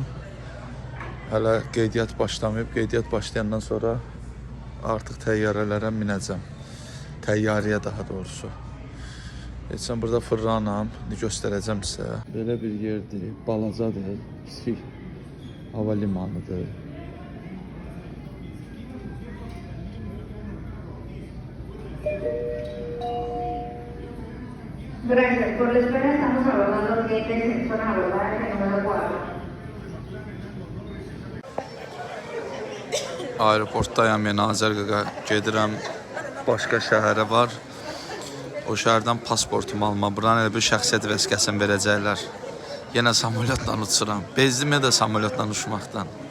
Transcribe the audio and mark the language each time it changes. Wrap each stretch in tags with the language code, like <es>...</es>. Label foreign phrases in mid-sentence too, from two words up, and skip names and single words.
<az>Hələ qeydiyyat başlamayıb. Qeydiyyat başlayandan sonra artıq təyyarələrə minəcəm. Təyyarəyə daha doğrusu. Geçən burada fırlanam. Göstərəcəm sizə. Belə bir yerdir. Balacadır. Kiçik havalimanıdır.</az> <es>Gracias por la espera. Estamos abordando clientes en zona abordaje número 4.</es> <az>Aeroportdayam, yəni Azərqaqa gedirəm. Başqa şəhərə var. O şəhərdən pasportumu alma. Buradan elə bir şəxsiyyət vəsiqəsini verəcəklər. Yenə samolyotla uçuram. Bezdim də samolyotla uçmaqdan.</az>